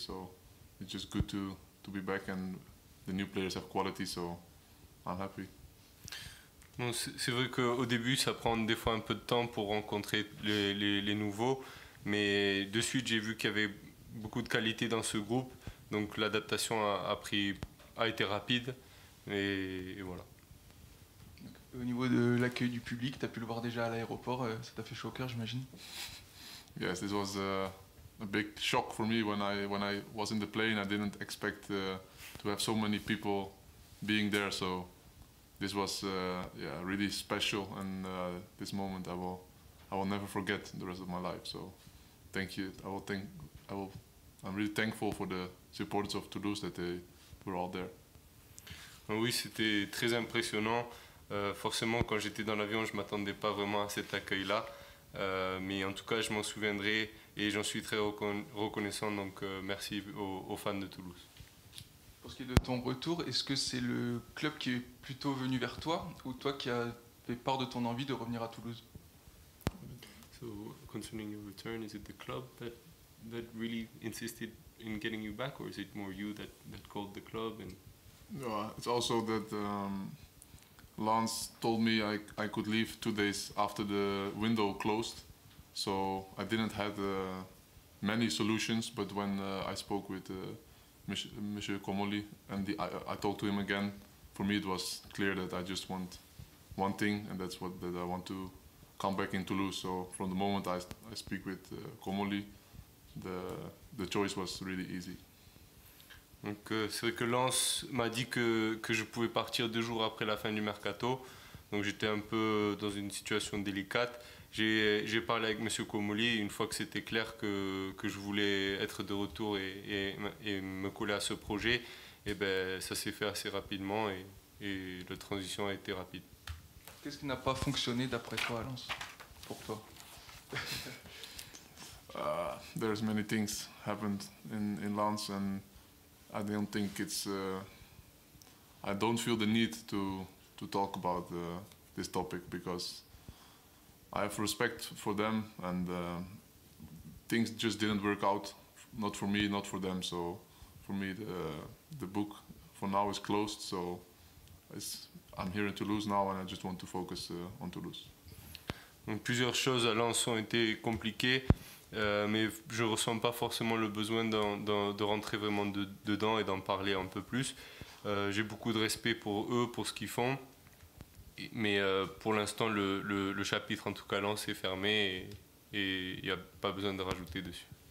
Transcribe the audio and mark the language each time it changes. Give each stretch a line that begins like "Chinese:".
English: So it's just good to be back, and the new players have quality. So I'm happy.
French: Bon, c'est vrai qu'au début, ça prend des fois un peu de temps pour rencontrer les nouveaux, mais de suite, j'ai vu qu'il y avait beaucoup de qualité dans ce groupe, donc l'adaptation a été rapide, et voilà. Donc, au niveau de l'accueil du public, tu as pu le voir déjà à l'aéroport, ça t'a fait chaud au cœur, j'imagine?
English: Yes, this was a big shock for me when I was in the plane. I didn't expect to have so many people being there. So this was yeah, really special, and this moment I will never forget the rest of my life. So thank you. I'm really thankful for the supporters of Toulouse that they were all there.
French: Oui, c'était très impressionnant. Forcément, quand j'étais dans l'avion, je ne m'attendais pas vraiment à cet accueil-là. Mais en tout cas, je m'en souviendrai et j'en suis très reconnaissant. Donc merci aux fans de Toulouse. Pour ce qui est de ton retour, est-ce que c'est le club qui est plutôt venu vers toi ou toi qui as fait part de ton envie de revenir à Toulouse?
English: So, concerning your return, is it the club that really insisted in getting you back, or is it more you that called the club? And No, it's also that Lance told me I could leave 2 days after the window closed, so I didn't have many solutions. But when I spoke with Monsieur Comolli and I talked to him again, for me it was clear that I just want one thing, and that's that I want to come back in Toulouse. So from the moment I speak with Comolli, the choice was really easy.
French: Donc c'est vrai que Lens m'a dit que je pouvais partir 2 jours après la fin du mercato. Donc j'étais un peu dans une situation délicate. J'ai parlé avec M. Comolli une fois que c'était clair que je voulais être de retour et me coller à ce projet. Et ben, ça s'est fait assez rapidement et la transition a été rapide. Qu'est-ce qui n'a pas fonctionné d'après toi à Lens, pour toi?
English: There's many things happened in Lens, and I don't think it's. I don't feel the need to talk about this topic because I have respect for them, and things just didn't work out. Not for me, not for them. So for me, the book for now is closed. So I'm here in Toulouse now, and I just want to focus on Toulouse.
French: Donc plusieurs choses à Lens ont été compliquées, mais je ne ressens pas forcément le besoin de rentrer vraiment dedans et d'en parler un peu plus. J'ai beaucoup de respect pour eux, pour ce qu'ils font, mais pour l'instant le chapitre en tout cas Lens est fermé et il n'y a pas besoin de rajouter dessus.